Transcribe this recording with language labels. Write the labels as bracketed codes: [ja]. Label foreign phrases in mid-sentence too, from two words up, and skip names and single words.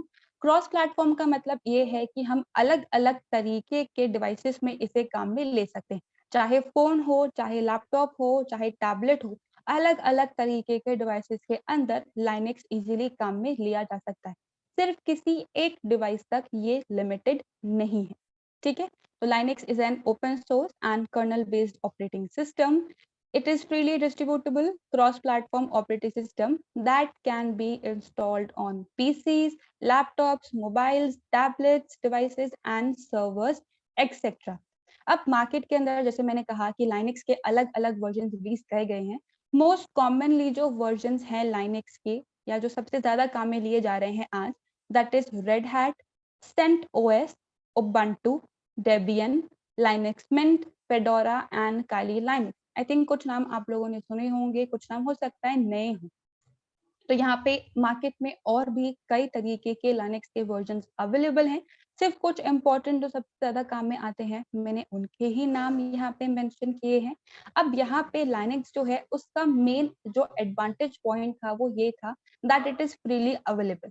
[en] cross platform [hi] का मतलब ये है कि हम अलग अलग तरीके के डिवाइसेस में इसे काम में ले सकते हैं, चाहे फोन हो, चाहे लैपटॉप हो, चाहे टैबलेट हो, अलग अलग तरीके के डिवाइसेस के अंदर लाइनेक्स इजीली काम में लिया जा सकता है, सिर्फ किसी एक डिवाइस तक ये लिमिटेड नहीं है। ठीक है, तो [en] Linux is an open source and kernel based operating system. It is freely distributable cross-platform operating system that can be installed on PCs, laptops, mobiles, tablets, devices and servers, etc. [hi] अब मार्केट के अंदर जैसे मैंने कहा कि लाइनेक्स के अलग अलग वर्जन रिलीज किए गए हैं। [en] most commonly [hi] जो वर्जन हैं लाइनेक्स के, या जो सबसे ज्यादा काम में लिए जा रहे हैं आज, [en] that is Red Hat, [hi] CentOS, Ubuntu, Debian, Linux Mint, Fedora and Kali Linux. [en] I think [hi] कुछ नाम आप लोगों ने सुने होंगे, कुछ नाम हो सकता है नए हों। तो यहाँ पे मार्केट में और भी कई तरीके के लाइनेक्स के [en] versions available [hi] हैं। सिर्फ कुछ इम्पोर्टेंट जो सबसे ज़्यादा काम में आते हैं, मैंने उनके ही नाम यहाँ पे मेंशन किए हैं। अब यहाँ पे लाइनेक्स जो है उसका मेन जो एडवांटेज पॉइंट था वो ये था [en] that it is freely available.